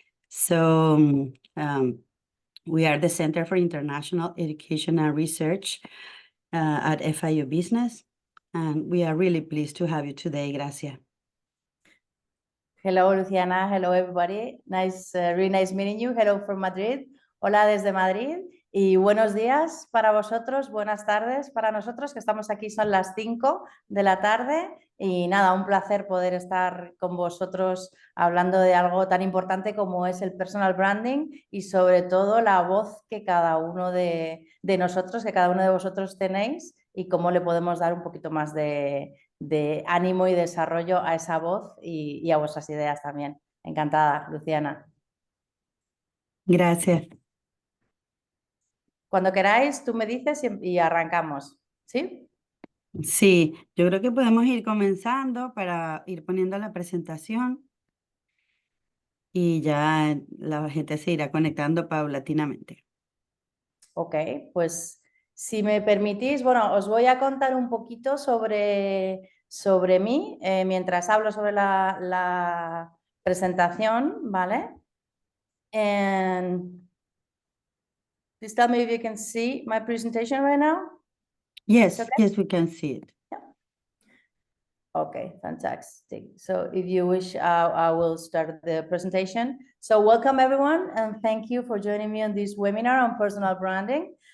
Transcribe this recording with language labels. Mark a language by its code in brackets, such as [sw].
[en] So we are the Center for International Education and Research at FIU Business, and we are really pleased to have you today, Gracia. Hello, Luciana. Hello, everybody. Really nice meeting you. Hello from Madrid. [es] Hola desde Madrid. Y buenos días para vosotros, buenas tardes para nosotros, que estamos aquí, son las 5 de la tarde. Y nada, un placer poder estar con vosotros hablando de algo tan importante como es el personal branding y sobre todo la voz que cada uno de nosotros, que cada uno de vosotros tenéis y cómo le podemos dar un poquito más de ánimo y desarrollo a esa voz y a vuestras ideas también. Encantada, Luciana. Gracias. Cuando queráis, tú me dices y arrancamos, ¿sí? Sí, yo creo que podemos ir comenzando para ir poniendo la presentación y ya la gente se irá conectando paulatinamente. Ok, pues si me permitís, bueno, os voy a contar un poquito sobre mí mientras hablo sobre la presentación, ¿vale? [en] And please tell me if you can see my presentation right now. Yes, Okay? yes, we can see it. Yeah. Okay, fantastic. So if you wish, I will start the presentation. So welcome everyone, and thank you for joining me on this webinar on personal branding.